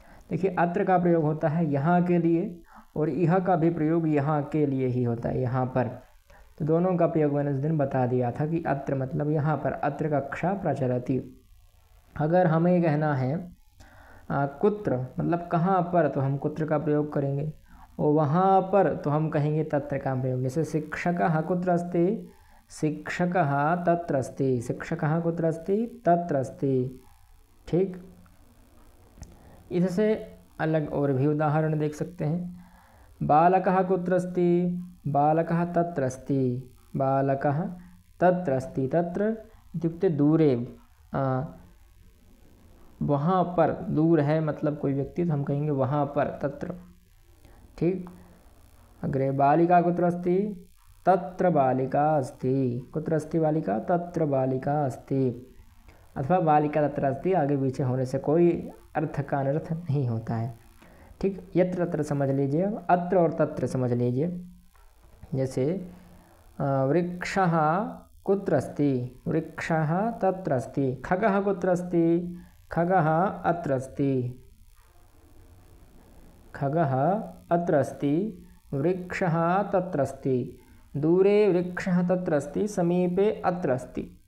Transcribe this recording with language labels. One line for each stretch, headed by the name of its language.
Hindi: देखिए, अत्र का प्रयोग होता है यहाँ के लिए और यह का भी प्रयोग यहाँ के लिए ही होता है, यहाँ पर। तो दोनों का प्रयोग मैंने उस दिन बता दिया था कि अत्र मतलब यहाँ पर,
Sanskrit: अत्र कक्षा प्रचलति।
Hindi: अगर हमें कहना है कुत्र मतलब कहाँ पर, तो हम कुत्र का प्रयोग करेंगे, और वहाँ पर तो हम कहेंगे तत्र का प्रयोग।
Sanskrit: जैसे शिक्षकः कुत्र अस्ति, शिक्षकः तत्र अस्ति, शिक्षकः कुत्र अस्ति, तत्र अस्ति।
Hindi: ठीक, इससे अलग और भी उदाहरण देख सकते हैं।
Sanskrit: बालकः कुत्र अस्ति, बालकः तत्र अस्ति, बालकः तत्र अस्ति। तत्र इत्युक्ते दूरे,
Hindi: वहाँ पर, दूर है मतलब कोई व्यक्ति, तो हम कहेंगे वहाँ पर, तत्र।
Sanskrit: ठीक, अग्रे बालिका कुत्र अस्ति, तत्र बालिका अस्ति। कुत्र अस्ति बालिका, तत्र बालिका अस्ति। अथवा बालिका तत्र अस्ति
Hindi: आगे पीछे होने से कोई अर्थ का अनर्थ नहीं होता है। ठीक, यत्र तत्र समझ लीजिए, अत्र और तत्र समझ लीजिए।
Sanskrit: जैसे वृक्षः कुत्र अस्ति, वृक्षः तत्र अस्ति। खगः कुत्र अस्ति, खगः अत्र अस्ति, खगः अत्र अस्ति। वृक्षः तत्र अस्ति, दूरे वृक्षः तत्र अस्ति, समीपे अत्र अस्ति।